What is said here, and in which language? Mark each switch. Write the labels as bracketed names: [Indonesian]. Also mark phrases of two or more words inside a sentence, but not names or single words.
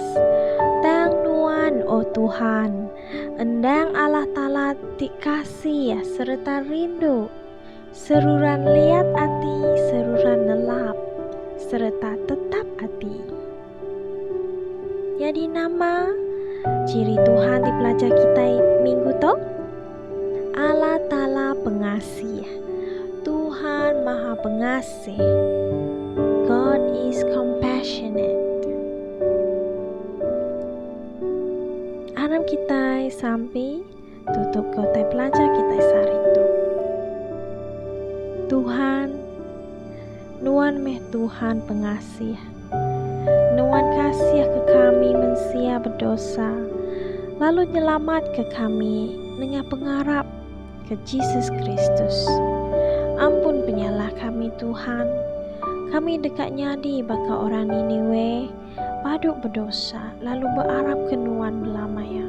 [Iban] Tang nuan oh Tuhan, endang Allah Ta'ala dikasih serta rindu, seruran liat hati, seruran nelap, serta tetap hati. Jadi nama ciri Tuhan di pelajar kita minggu tu, Allah Ta'ala pengasih. [Malay] Tuhan Maha Pengasih. [English] God is compassionate. [Iban] Aram kita sampai tutup kota pelajar kita sehari itu. Tuhan, nuan meh Tuhan pengasih. Nuan kasih ke kami manusia berdosa, lalu nyelamat ke kami dengan pengharap ke Jesus Kristus. Ampun penyalah kami Tuhan. Kami dekat nyadi baka orang Niniwe paduk berdosa lalu berharap kenuan belamaya.